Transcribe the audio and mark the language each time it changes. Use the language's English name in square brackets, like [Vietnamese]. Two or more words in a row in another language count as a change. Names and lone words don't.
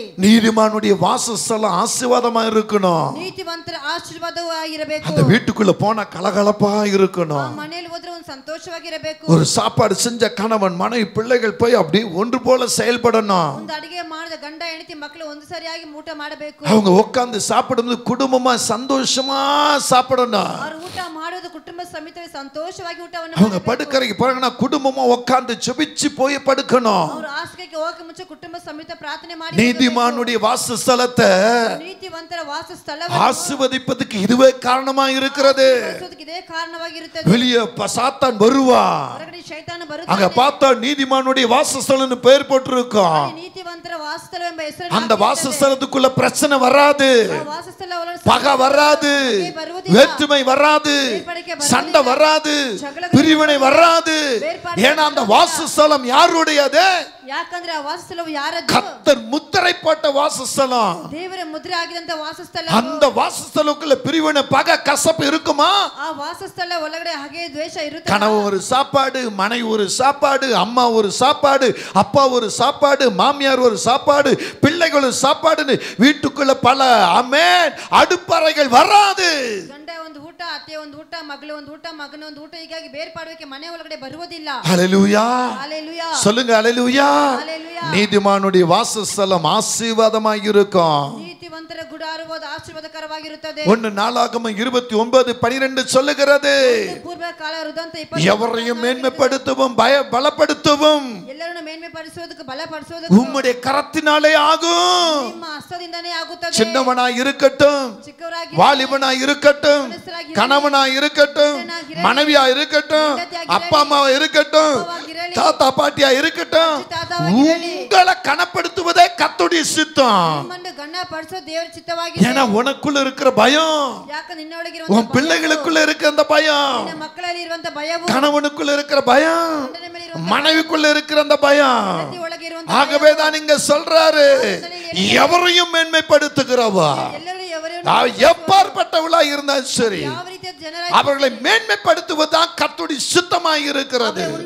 [Tamil] நீதிமானுடைய வாசஸ்தலம் ஆசீர்வாதமா இருக்கணும். [Kannada] ನೀತಿವಂತರ ಆಶೀರ್ವಾದವೂ ಆಗಿರಬೇಕು. [Tamil] அந்த வீட்டுக்குள்ள போனா கலகலப்பா இருக்கணும். [Kannada] ಮನೆಯಲ್ಲಿ ಹೋದ್ರೆ ಒಂದು ಸಂತೋಷವಾಗಿರಬೇಕು. [Tamil] ஒரு சாப்பாடு செஞ்ச கணவன் மனைவி பிள்ளைகள் போய் அப்படி ஒன்று போல செயல்படணும். [Kannada] ಒಂದು ಅಡಿಗೆ ಮಾಡಿದ ಗಂಡ ಹೆಂಡತಿ ಮಕ್ಕಳು ಒಂದು ಸರಿಯಾಗಿ ಊಟ ಮಾಡಬೇಕು. [Tamil] அவங்க உட்கார்ந்து சாப்பிடும்போது குடும்பமா சந்தோஷமா சாப்பிடணும். [Kannada] ಅವರು ಊಟ ಮಾಡೋದು ಕುಟುಂಬ ಸಮೇತವೇ ಸಂತೋಷವಾಗಿ ಊಟವನ್ನು [Tamil] அவங்க [Kannada] ಮಾಡಬೇಕು. [Tamil] படுக்கறைக்கு போறாங்கன்னா குடும்பமா உட்கார்ந்து ஜெபிச்சு போய் படுக்கணும். [Kannada] ಅವರು ಹಾಸಿಗೆಗೆ ಹೋಗಕ್ಕೆ ಮುಂಚೆ ಕುಟುಂಬ ಸಮೇತ ಪ್ರಾರ್ಥನೆ ಮಾಡಿ [Tamil] நீதிமானுடைய வாசஸ்தலத்தை [Kannada] ನೀತಿವಂತರ ವಾಸಸ್ಥಳ [Tamil] ஆசீர்வதிப்பதற்கு இதுவே காரணமா இருக்கிறது. [Kannada] ಇದೇ ಕಾರಣವಾಗಿರುತ್ತದೆ. [Tamil] வெளியே சாத்தான் வருவா, [Kannada] ಹೊರಗಡೆ ಶೈತಾನ [Tamil] அங்க [Kannada] ಬರುತ್ತಾನೆ. [Tamil] பார்த்தா நீதிமானுடைய வாசஸ்தலம்னு பெயர் போட்டிருக்கும். [Kannada] ನೀತಿವಂತರ ನೀತಿವಂತರ ವಾಸಸ್ಥಳವೆಂಬ ಹೆಸರು [Tamil] அந்த வாசஸ்தலத்துக்குள்ள பிரச்சனை வராது, பகை வராது, வேற்றுமை வராது, சண்டை வராது, பிரிவினை வராது. ஏன்னா அந்த வாசஸ்தலம் யாருடையது? [Kannada] ಯಾಕಂದ್ರೆ ಆ ವಾಸಸ್ಥಳವು ಯಾರದ್ದು? [Tamil] கர்த்தர் முத்திரை போட்ட வாசஸ்தலம். [Kannada] ದೇವರ ಮುದ್ರೆ ಆಗಿದಂತ ವಾಸಸ್ಥಳ. [Tamil] அந்த வாசஸ்தலத்துக்குள்ள பிரிவினை, பகை, கசப்பு இருக்குமா? [Kannada] ಆ ವಾಸಸ್ಥಳ ಒಳಗಡೆ ಹಾಗೆ ದ್ವೇಷ ಇರುತ್ತೆ. [Tamil] கணவன் ஒரு சாப்பாடு, மனைவி ஒரு சாப்பாடு, அம்மா ஒரு சாப்பாடு, அப்பா ஒரு சாப்பாடு, மாமியார் ஒரு சாப்பாடு, பிள்ளைகள் ஒரு சாப்பாடுன்னு வீட்டுக்குள்ள பல ஆமென் அடுப்பறைகள் வராது. [Kannada] ಗಂಡ ಒಂದು ಊಟ, ಅತ್ತೆ ಒಂದು ಊಟ, ಮಗಳು ಒಂದು ಊಟ, ಮಗನ ಒಂದು ಊಟ, ಹೀಗಾಗಿ ಬೇರ್ಪಾಡುವಿಕೆ ಮನೆ ಒಳಗಡೆ ಬರುವುದಿಲ್ಲ. [Tamil] ஹல்லேலூயா, ஹல்லேலூயா, சொல்லுங்க ஹல்லேலூயா. ஹல்லேலூயா. நீதிமானுடைய வாசஸ்தலம் ஆசீர்வாதமாய் இருக்கும். [Kannada] ನೀತಿವಂತರ ಗುಡಾರವು ಆಶೀರ್ವಾದಕರವಾಗಿರುತ್ತದೆ. [Tamil] 1 நாளாகமம் 29:12 சொல்லுகிறது, [Kannada] ಪೂರ್ವ ಕಾಲ ವೃತ್ತಾಂತ 20 [Tamil] எவரையும் மேன்மைப்படுத்தவும் பலப்படுத்தவும் [Kannada] ಎಲ್ಲರನ್ನು ಮೇನ್ಮೆಪಡಿಸುವುದಕ್ಕೆ ಬಲಪಡಿಸುವುದಕ್ಕೆ [Tamil] உம்முடைய கரத்தினாலே ஆகும். [Kannada] ನಿಮ್ಮ ಹಸ್ತದಿಂದನೇ ಆಗುತ್ತದೆ. [Tamil] சின்னவனாய் இருக்கட்டும், [Kannada] ಚಿಕ್ಕವರಾಗಿ, [Tamil] வாலிபனாய் இருக்கட்டும், கணவனாய் இருக்கட்டும், மனைவியா இருக்கட்டும், அப்பா அம்மாவா இருக்கட்டும், தாத்தா பாட்டியா இருக்கட்டும், உங்களை கனப்படுத்துவதே கர்த்தருடைய சித்தம். [Kannada] ನಿಮ್ಮನ್ನು ಗಣಪಡಿಸೋ ದೇವರ ಚಿತ್ತವಾಗಿದೆ. [Tamil] ஏன்னா உனக்குள்ள இருக்கிற பயம், [Kannada] ಯಾಕ ನಿನ್ನೊಳಗಿರುವ [Tamil] உன் பிள்ளைகளுக்குள்ள இருக்கிற அந்த பயம், [Kannada] ನಿನ್ನ ಮಕ್ಕಳಲ್ಲಿ ಇರುವಂತ ಭಯವು, [Tamil] கணவனுக்குள்ள இருக்கிற பயம், மனைவிக்குள்ள இருக்கிற அந்த பயம். ஆகவே தான் இங்க சொல்றாரு, எவரையும் மேன்மைப்படுத்துகிறவா, எப்பாற்பட்டவளா இருந்தாலும் சரி, அவர்களை மேன்மைப்படுத்துவதுதான் கர்த்தருடைய சித்தமாய் இருக்கிறது.